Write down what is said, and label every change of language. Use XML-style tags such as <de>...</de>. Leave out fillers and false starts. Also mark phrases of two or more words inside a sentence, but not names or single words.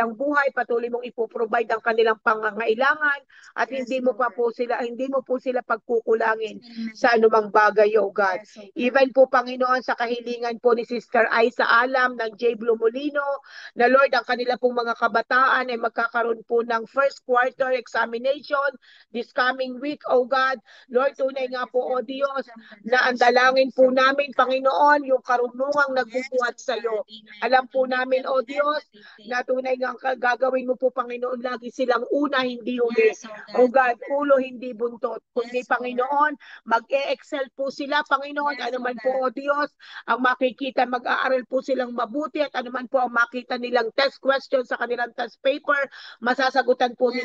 <tl>kanilang buhay, patuloy mong ipoprovide ang kanilang pangangailangan at</tl> <en>Yes, Lord.</en> <tl>hindi mo po sila pagkukulangin</tl> <en>Amen.</en> <tl>sa anumang bagay,</tl> <en>O God. Yes, oh God.</en> <tl>Even po, Panginoon, sa kahilingan po ni Sister Aiza Alam ng J. Blue Molino, na Lord, ang kanila pong mga kabataan ay magkakaroon po ng</tl> <en>first quarter examination this coming week, O God. Lord, Yes,</en> <tl>tunay</tl> <en>Lord.</en> <tl>nga</tl> <en>Give</en> <tl>po, O</tl> <en>them</en> <tl>Diyos,</tl> <en>wisdom, the</en> <tl>na ang</tl> <en>knowledge to</en> <tl>dalangin po</tl> <en>perform, oh</en> <tl>namin,</tl> <en>God.</en> <tl>Panginoon, yung karunungang</tl> <en>Yes,</en> <tl>nagbubuhat</tl> <en>oh</en> <tl>sa</tl> <en>God.</en> <tl>iyo.</tl> <en>Amen.</en> <tl>Alam</tl> <en>You</en> <tl>po</tl> <en>will make</en> <tl>namin,</tl> <en>them</en> <tl>O</tl> <en>head</en> <tl>Diyos,</tl> <en>what they</en> <tl>na</tl> <en>think.</en> <tl>tunay nga gagawin mo po, Panginoon, lagi silang una, hindi huli.</tl> <en>Yes, oh O God. God, Amen.</en> <tl>ulo, hindi buntot. Kundi,</tl> <en>Yes, Lord.</en> <tl>Panginoon, mag-e-excel po sila, Panginoon.</tl> <en>Yes,</en> <tl>Ano</tl> <en>oh</en> <tl>man po,</tl> <en>God.</en> <tl>O Diyos, ang makikita, mag-aaral po silang mabuti at ano man po ang makita nilang</tl> <en>test question</en> <tl>sa kanilang</tl> <en>test paper,</en> <tl>masasagutan po nila</tl>